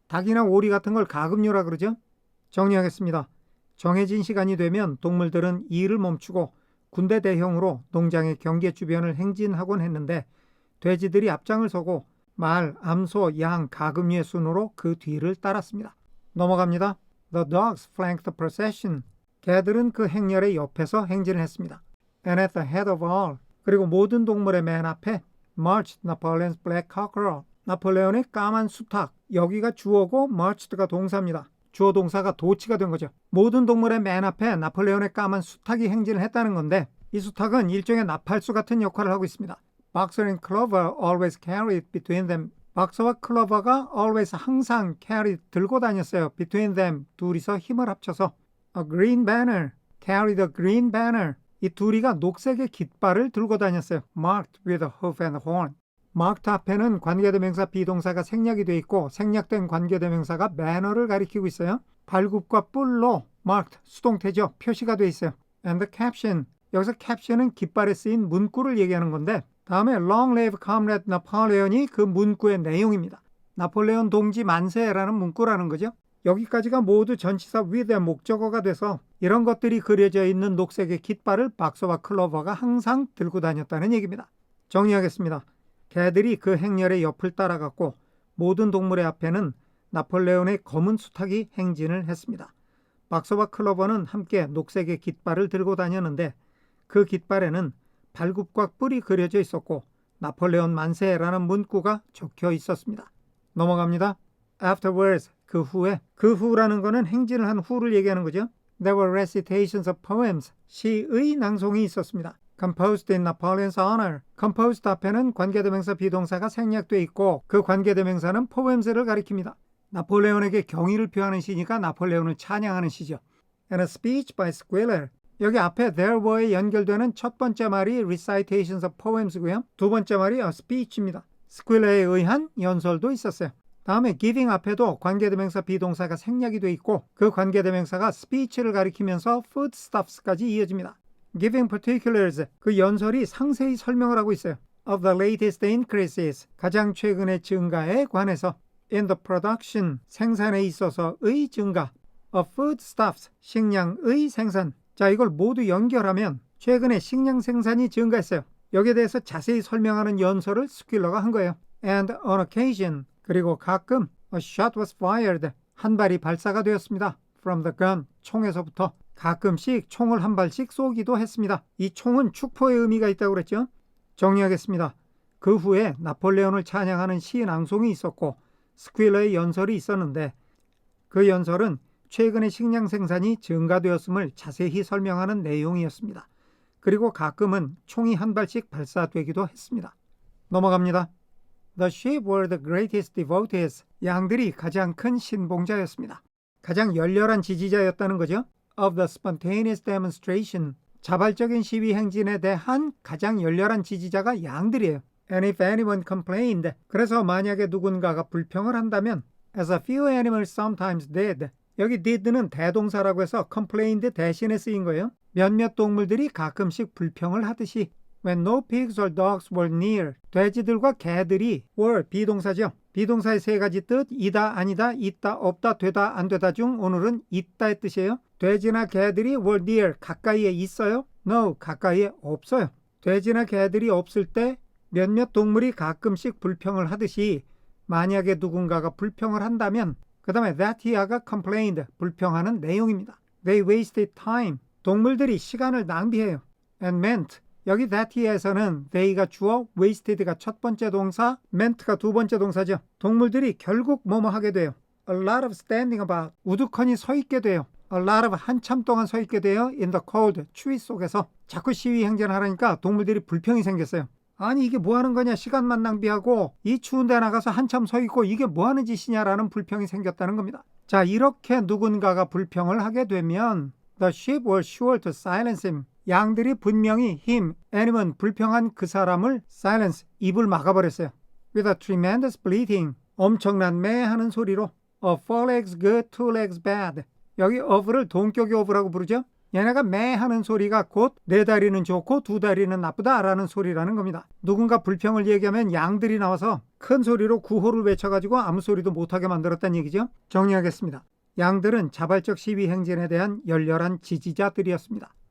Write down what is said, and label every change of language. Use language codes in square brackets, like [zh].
[ko] 닭이나 오리 같은 걸 가금류라 그러죠. 정리하겠습니다. 정해진 시간이 되면 동물들은 일을 멈추고 군대 대형으로 농장의 경계 주변을 행진하곤 했는데 돼지들이 앞장을 서고 말, 암소, 양, 가금류의 순으로 그 뒤를 따랐습니다. 넘어갑니다. [en] The dogs flanked the procession. [ko] 개들은 그 행렬의 옆에서 행진을 했습니다. [en] And at the head of all. [ko] 그리고 모든 동물의 맨 앞에 [en] marched Napoleon's black cockerel. [ko] 나폴레온의 까만 수탉. 여기가 주어고 marched가 동사입니다. 주어 동사가 도치가 된 거죠. 모든 동물의 맨 앞에 나폴레온의 까만 수탉이 행진을 했다는 건데 이 수탉은 일종의 나팔수 같은 역할을 하고 있습니다. [en] Boxer and Clover always carried between them. [ko] 박서와 클로버가 always 항상 carry 들고 다녔어요. [en] between them [ko] 둘이서 힘을 합쳐서 [en] a green banner, carried a green banner. [ko] 이 둘이가 녹색의 깃발을 들고 다녔어요. [en] marked with a hoof and horn. [ko] marked 앞에는 관계대명사 비동사가 생략이 돼 있고 생략된 관계대명사가 banner를 가리키고 있어요. 발굽과 뿔로 marked 수동태죠. 표시가 돼 있어요. and the caption, 여기서 caption은 깃발에 쓰인 문구를 얘기하는 건데 다음에 [en] Long live comrade Napoleon [ko] 이 그 문구의 내용입니다. 나폴레온 동지 만세라는 문구라는 거죠. 여기까지가 모두 전치사 with의 목적어가 돼서 이런 것들이 그려져 있는 녹색의 깃발을 박서와 클로버가 항상 들고 다녔다는 얘기입니다. 정리하겠습니다. 개들이 그 행렬의 옆을 따라갔고 모든 동물의 앞에는 나폴레온의 검은 수탉이 행진을 했습니다. 박서와 클로버는 함께 녹색의 깃발을 들고 다녔는데 그 깃발에는 발굽과 뿔이 그려져 있었고 나폴레온 만세라는 문구가 적혀 있었습니다. 넘어갑니다. Afterwards, 그 후에, 그 후라는 거는 행진을 한 후를 얘기하는 거죠. [en] There were recitations of poems, [ko] 시의 낭송이 있었습니다. [en] Composed in Napoleon's honor. [ko] Composed 앞에는 관계대명사 비동사가 생략돼 있고 그 관계대명사는 poems를 가리킵니다. 나폴레온에게 경의를 표하는 시니까 나폴레온을 찬양하는 시죠. [en] And a speech by Squiller. [ko] 여기 앞에 there were에 연결되는 첫 번째 말이 recitations of poems고요. 두 번째 말이 a speech입니다. 스퀼러에 의한 연설도 있었어요. 다음에 giving 앞에도 관계대명사 비동사가 생략이 돼 있고 그 관계대명사가 speech를 가리키면서 foodstuffs까지 이어집니다. [en] Giving particulars, [ko] 그 연설이 상세히 설명을 하고 있어요. [en] Of the latest increases, [ko] 가장 최근의 증가에 관해서 [en] in the production, [ko] 생산에 있어서의 증가 [en] of foodstuffs, [ko] 식량의 생산. 자, 이걸 모두 연결하면 최근에 식량 생산이 증가했어요. 여기에 대해서 자세히 설명하는 연설을 스퀼러가 한 거예요. [en] And on occasion, [ko] 그리고 가끔 [en] a shot was fired, [ko] 한 발이 발사가 되었습니다. [en] From the gun, [ko] 총에서부터. 가끔씩 총을 한 발씩 쏘기도 했습니다. 이 총은 축포의 의미가 있다고 그랬죠. 정리하겠습니다. 그 후에 나폴레온을 찬양하는 시 낭송이 있었고 스퀼러의 연설이 있었는데 그 연설은 최근에 식량 생산이 증가되었음을 자세히 설명하는 내용이었습니다. 그리고 가끔은 총이 한 발씩 발사되기도 했습니다. 넘어갑니다. [en] The sheep were the greatest devotees. [ko] 양들이 가장 큰 신봉자였습니다. 가장 열렬한 지지자였다는 거죠. [en] Of the spontaneous demonstration. [ko] 자발적인 시위 행진에 대한 가장 열렬한 지지자가 양들이에요. [en] And if anyone complained. [ko] 그래서 만약에 누군가가 불평을 한다면 [en] as a few animals sometimes did. [ko] 여기 did는 대동사라고 해서 complained 대신에 쓰인 거예요. 몇몇 동물들이 가끔씩 불평을 하듯이 [en] when no pigs or dogs were near. [ko] 돼지들과 개들이 were 비동사죠. 비동사의 세 가지 뜻, 이다, 아니다, 있다, 없다, 되다, 안 되다 중 오늘은 있다의 뜻이에요. 돼지나 개들이 [en] were near, [ko] 가까이에 있어요. No, 가까이에 없어요. 돼지나 개들이 없을 때 몇몇 동물이 가끔씩 불평을 하듯이 만약에 누군가가 불평을 한다면 그 다음에 that he가 complained, 불평하는 내용입니다. [en] They wasted time. [ko] 동물들이 시간을 낭비해요. [en] And meant. [ko] 여기 that he에서는 they가 주어, wasted가 첫 번째 동사, meant가 두 번째 동사죠. 동물들이 결국 뭐뭐 하게 돼요. [en] A lot of standing about. [ko] 우두커니 서 있게 돼요. A lot of 한참 동안 서 있게 돼요. [en] In the cold. [ko] 추위 속에서. 자꾸 시위 행진하라니까 동물들이 불평이 생겼어요. 아니 이게 뭐 하는 거냐, 시간만 낭비하고 이 추운 데 나가서 한참 서 있고 이게 뭐 하는 짓이냐라는 불평이 생겼다는 겁니다. 자, 이렇게 누군가가 불평을 하게 되면 [en] the sheep were sure to silence him. [ko] 양들이 분명히 him, anyone, 불평한 그 사람을 silence, 입을 막아버렸어요. [en] With a tremendous bleating, [ko] 엄청난 매하는 소리로 [en] of four legs good, two legs bad. [ko] 여기 of를 동격의 of라고 부르죠. 얘네가 매하는 소리가 곧 네 다리는 좋고 두 다리는 나쁘다라는 소리라는 겁니다. 누군가 불평을 얘기하면 양들이 나와서 큰 소리로 구호를 외쳐가지고 아무 소리도 못하게 만들었다는 얘기죠. 정리하겠습니다. 양들은 자발적 시위 행진에 대한 열렬한 지지자들이었습니다.